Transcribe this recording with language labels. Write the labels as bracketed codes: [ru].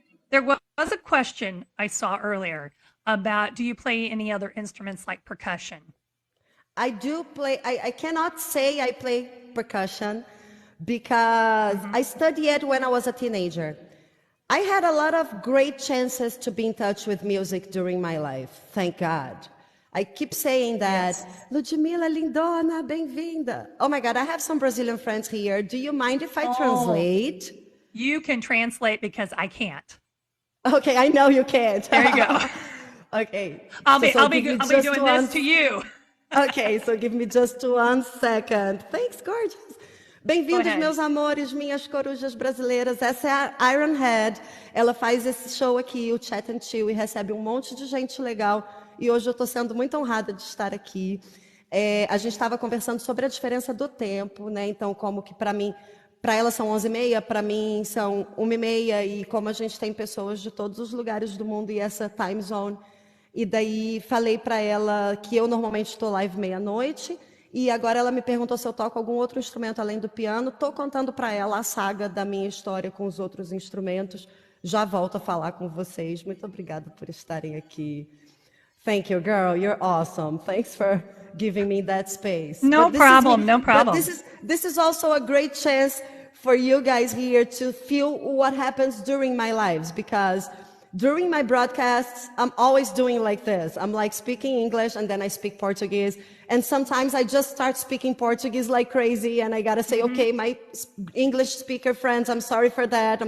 [en] There was a question I saw earlier about, do you play any other instruments like percussion? I do play. I cannot say I play percussion because I studied it when I was a teenager. I had a lot of great chances to be in touch with music during my life. Thank God. I keep saying that. Yes. [pt] Ludmila Lindona, bem-vinda. [en] Oh my God, I have some Brazilian friends here. Do you mind if I translate? You can translate because I can't. Okay, I know you can't. There you go. Okay. I'll be doing this to you. Okay, so give me just 1 second. Thanks, gorgeous. [pt] Bem-vindos, meus amores, minhas corujas brasileiras. Essa é a Ironhead. Ela faz esse show aqui, o Chat and Chill, e recebe um monte de gente legal. E hoje eu estou sendo muito honrada de estar aqui. A gente estava conversando sobre a diferença do tempo, né? Então, como que para mim, para ela são 11h30, para mim são 1h30, e como a gente tem pessoas de todos os lugares do mundo e essa time zone. E daí falei para ela que eu normalmente estou live meia-noite. E agora ela me perguntou se eu toco algum outro instrumento além do piano. Estou contando para ela a saga da minha história com os outros instrumentos. Já volto a falar com vocês. Muito obrigada por estarem aqui. [en] Thank you, girl. You're awesome. Thanks for giving me that space. No problem. But this is also a great chance for you guys here to feel what happens during my lives, because during my broadcasts, I'm always doing like this. I'm like speaking English and then I speak Portuguese. And sometimes I just start speaking Portuguese like crazy and I got to say, okay, my English speaker friends, I'm sorry for that.